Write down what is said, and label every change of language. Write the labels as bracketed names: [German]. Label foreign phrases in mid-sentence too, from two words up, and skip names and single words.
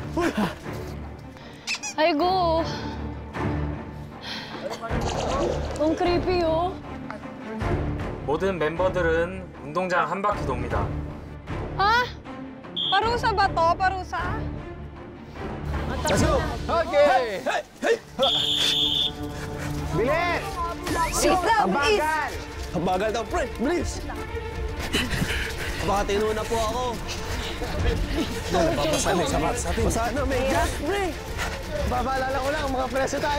[Korean] 아이고. 너무 creepy요. 모든 멤버들은 운동장 한 바퀴 돕니다. 아? [Filipino] Parusa ba to? Parusa? [English] Let's go! Okay! [Filipino] Bilis! Ang bagal! Ang bagal daw, pre. Bilis! Baka tinuna po ako. Napapasa na sa atin. Basa na, may gas, pre. Babaalala ko lang, mga preso tayo.